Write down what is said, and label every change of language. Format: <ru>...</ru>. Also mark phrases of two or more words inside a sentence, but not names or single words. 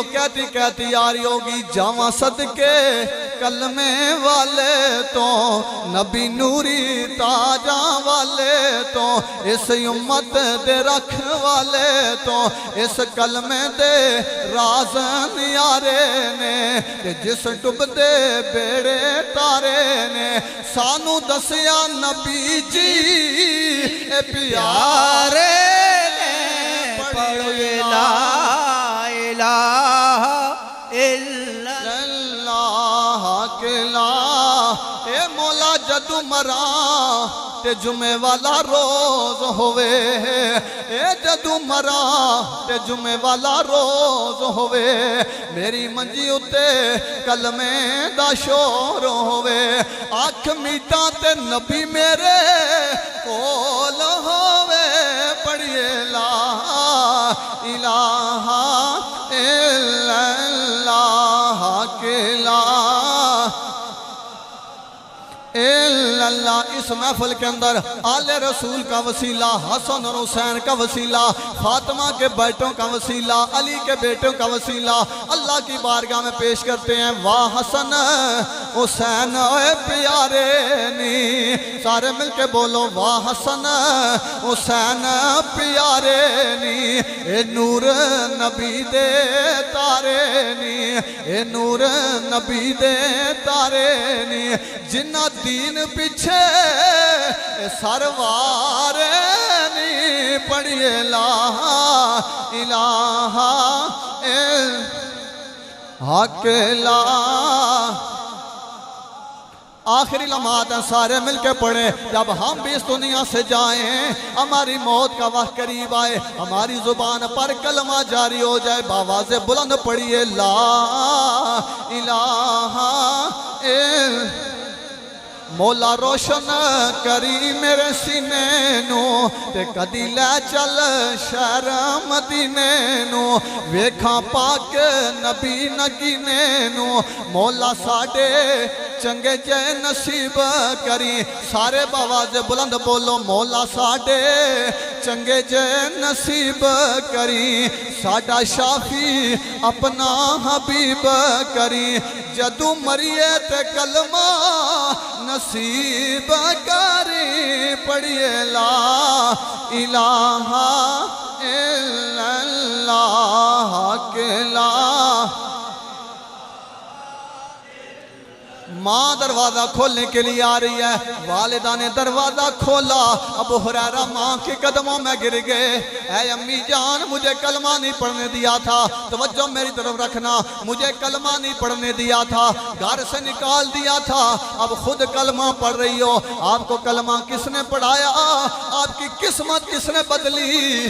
<ur>کہتی کہتی آ رہی ہوگی،</ur> <pa>جاواں صدقے کلمے والے تو نبی نوری تاجاں والے تو اس امت دے رکھ والے تو اس کلمے دے راز نیارے نے کہ جس ڈب دے بیڑے تارے نے سانو دسیا نبی جی اے پیارے نے</pa> <ar>پڑھے لا الہ الا</ar> <pa>اللہ کلا۔ اے مولا جدو مراں تے جمعے والا روز ہوئے، اے جدو مراں تے جمعے والا روز ہوئے، میری منجی اتے کلمے دا شور ہوئے، آنکھ میٹاں تے نبی میرے کول ہوئے، پڑھیے</pa> <ar>لا الہ الا اللہ</ar> <pa>کلا اللہ۔</pa> <ur>اس محفل کے اندر آل رسول کا وسیلہ، حسن اور حسین کا وسیلہ، فاطمہ کے بیٹوں کا وسیلہ، علی کے بیٹوں کا وسیلہ اللہ کی بارگاہ میں پیش کرتے ہیں۔</ur> <pa>واہ حسن حسین اے پیارے نی، سارے مل کے بولو واہ حسن حسین پیارے نی، اے نور نبی دے تارے نی، اے نور نبی دے تارے نی، جنہ دین پیچھے سروار نی، پڑھیے</pa> <ar>لا الہ</ar> <pa>حق لا۔</pa> <ur>آخری لمحات ہیں، سارے مل کے پڑھیں، جب ہم بھی اس دنیا سے جائیں، ہماری موت کا وقت قریب آئے، ہماری زبان پر کلمہ جاری ہو جائے، بآواز بلند پڑھیے</ur> <ar>لا الہ الا۔</ar> <pa>مولا روشن کری میرے سینے نو تے کدی لے چل شہر مدینے نو، ویکھاں پاک نبی نگینے نو، مولا ساڈے چنگے جے نصیب کری، سارے بآواز بلند بولو مولا ساڈے چنگے جے نصیب کری، ساڈا شافی اپنا حبیب کری، جدو مریے تے کلمہ نصیب کری، پڑھیے</pa> <ar>لا الہ الا اللہ</ar> <pa>کلا۔</pa> <ur>ماں دروازہ کھولنے کے لیے آ رہی ہے، والدہ نے دروازہ کھولا، ابو ہریرہ ماں کے قدموں میں گر گئے، اے امی جان مجھے کلمہ نہیں پڑھنے دیا تھا، توجہ میری طرف رکھنا، مجھے کلمہ نہیں پڑھنے دیا تھا، گھر سے نکال دیا تھا، اب خود کلمہ پڑھ رہی ہو، آپ کو کلمہ کس نے پڑھایا، آپ کی قسمت کس نے بدلی؟</ur>